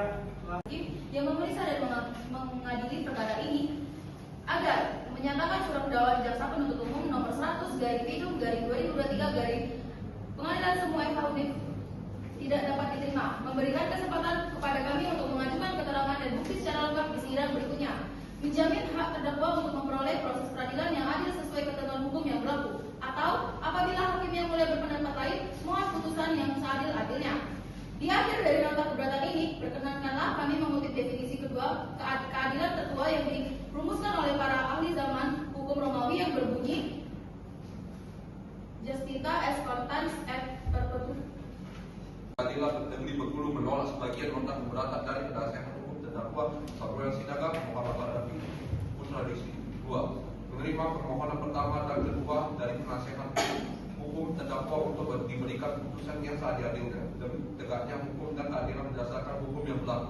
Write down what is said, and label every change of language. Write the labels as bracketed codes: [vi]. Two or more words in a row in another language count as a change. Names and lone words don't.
[id] yang memeriksa dan mengadili perkara ini agar menyatakan surat dakwaan jaksa penuntut umum nomor 100/2023 Pengadilan Semua FH tidak dapat diterima, memberikan kesempatan kepada kami untuk mengajukan keterangan dan bukti secara lengkap di sidang berikutnya, menjamin hak terdakwa untuk memperoleh proses peradilan yang adil sesuai ketentuan hukum yang berlaku, atau apabila hakim yang mulia berpendapat lain, mohon putusan yang seadil-adilnya. Di akhir dari nota keberatan ini, perkenankanlah kami mengutip definisi kedua keadilan tertua yang dirumuskan oleh para ahli zaman hukum Romawi yang berbunyi [la] Justita est contans et perpetuum. [id] Pengadilan Negeri Bengkulu menolak sebagian nota keberatan dari penasihat hukum terdakwa Samuel Sinaga Muhammad Kadafi Putra Rizky. 2. Menerima permohonan pertama dan kedua dari penasihat hukum terdakwa untuk diberikan putusan yang seadil-adilnya demi tegaknya hukum dan keadilan berdasarkan hukum yang berlaku.